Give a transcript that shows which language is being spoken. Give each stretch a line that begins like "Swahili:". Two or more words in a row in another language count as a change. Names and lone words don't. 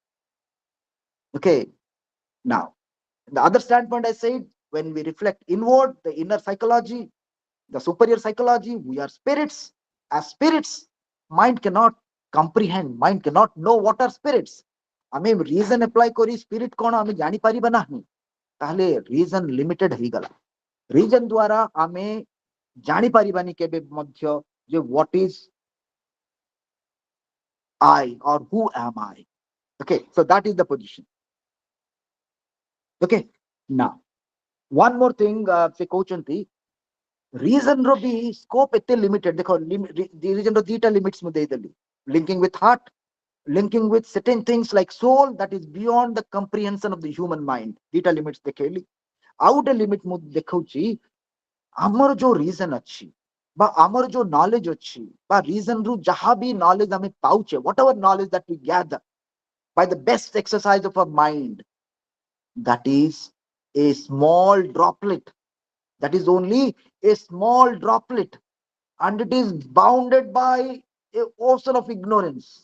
English: Okay, now the other standpoint I said, when we reflect inward, the inner psychology, the superior psychology, we are spirits. As spirits, mind cannot comprehend, mind cannot know what are spirits.
Odia: ଆମେ
English: reason apply
Odia: କରି spirit କଣ ଆମେ ଜାଣିପାରିବା ନାହିଁ, ତାହେଲେ
English: reason limited
Odia: ହେଇଗଲା। reason ଦ୍ୱାରା ଆମେ ଜାଣିପାରିବାନି କେବେ ମଧ୍ୟ ଯେ
English: what is I or who am I. Okay, so that is the position. Okay, now one more thing
Odia: ସେ କହୁଛନ୍ତି reason ର ବି scope ଏତେ
English: limited।
Odia: ଦେଖ reason ର ଦିଟା limits ମୁଁ ଦେଇଦେଲି,
English: linking with heart, linking with certain things like soul that is beyond the comprehension of the human mind।
Odia: ଦିଟା limits ଦେଖେଇଲି। ଆଉ ଗୋଟେ limit ମୁଁ ଦେଖଉଛି, ଆମର ଯୋଉ reason ଅଛି ବା ଆମର ଯୋଉ knowledge ଅଛି ବା reason ରୁ ଯାହା ବି knowledge ଆମେ ପାଉଛେ,
English: whatever knowledge that we gather by the best exercise of our mind, that is a small droplet, that is only a small droplet, and it is bounded by a ocean of ignorance.